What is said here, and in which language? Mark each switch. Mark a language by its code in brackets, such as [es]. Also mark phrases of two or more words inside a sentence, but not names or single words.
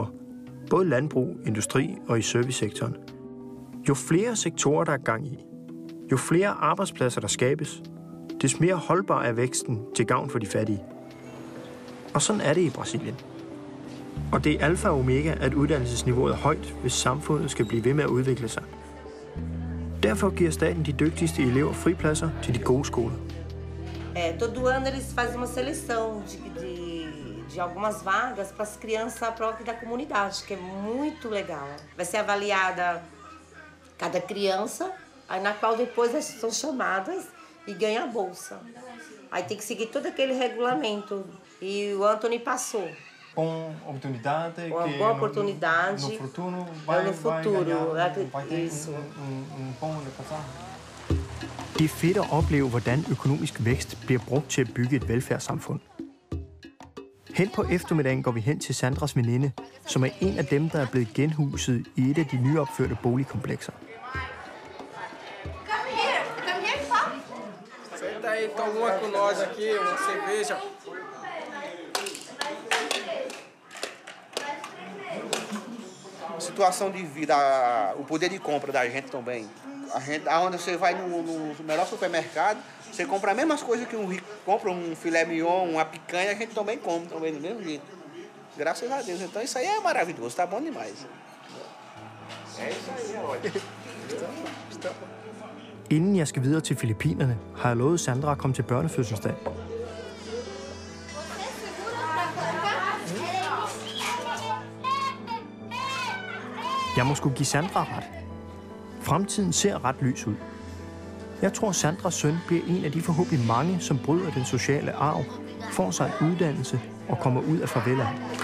[da] Både landbrug, industri og i servicesektoren. Jo flere sektorer, der er gang i, jo flere arbejdspladser, der skabes, des mere holdbar er væksten til gavn for de fattige. Og sådan er det i Brasilien. Og det er alfa og omega, at uddannelsesniveauet er højt, hvis samfundet skal blive ved med at udvikle sig. Derfor giver staten de dygtigste elever fripladser til de gode skoler. [pt] Todo ano eles fazem uma seleção de algumas vagas para as crianças próprias da comunidade, que é muito legal. Vai ser avaliada cada criança, aí na qual depois elas são chamadas e ganham a bolsa. Aí tem que seguir todo aquele regulamento. E o Anthony passou. Uma oportunidade. Uma boa oportunidade. No futuro vai ter isso. bom de passar. [da] Det er fedt at opleve, hvordan økonomisk vækst bliver brugt til at bygge et velfærdssamfund. Hen på eftermiddagen går vi hen til Sandras veninde, som er en af dem, der er blevet genhuset i et af de nyopførte boligkomplekser. [pt] Senta aí, toma uma com nós aqui, uma cerveja. A situação de vida, o poder de compra da gente também. Onde você vai no melhor supermercado, você compra as mesmas coisas que um rico compra, um filé mignon, uma picanha, a gente também come também do mesmo jeito. Graças a Deus. Então isso aí é maravilhoso, tá bom demais. É isso aí, é ótimo. [da] Inden jeg skal videre til Filippinerne, har jeg lovet Sandra at komme til børnefødselsdag. Jeg må sgu give Sandra ret. Fremtiden ser ret lys ud. Jeg tror, Sandras søn bliver en af de forhåbentlig mange, som bryder den sociale arv, får sig en uddannelse og kommer ud af favelaen.